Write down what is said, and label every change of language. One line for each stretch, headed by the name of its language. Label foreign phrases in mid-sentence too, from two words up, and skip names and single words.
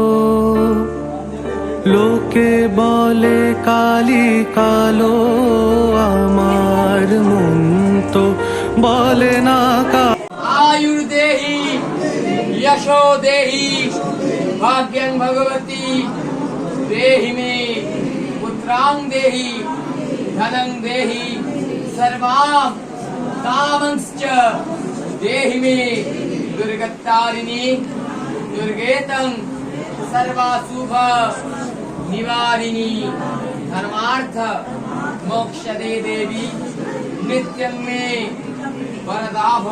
Bangla: লোকে বলে কালি কালো, আমার মন তো বলে না
Sanskrit: आयुर्देहि यशो देहि भाग्यं भगवती देहि मे पुत्रां देहि धनं देहि सर्वां कामंश्च देहि मे दुर्गतारिणी दुर्गेतं सर्वाशुभ निवारिणी धर्मार्थ मोक्षदे देवी नित्यं मे वरदा भव।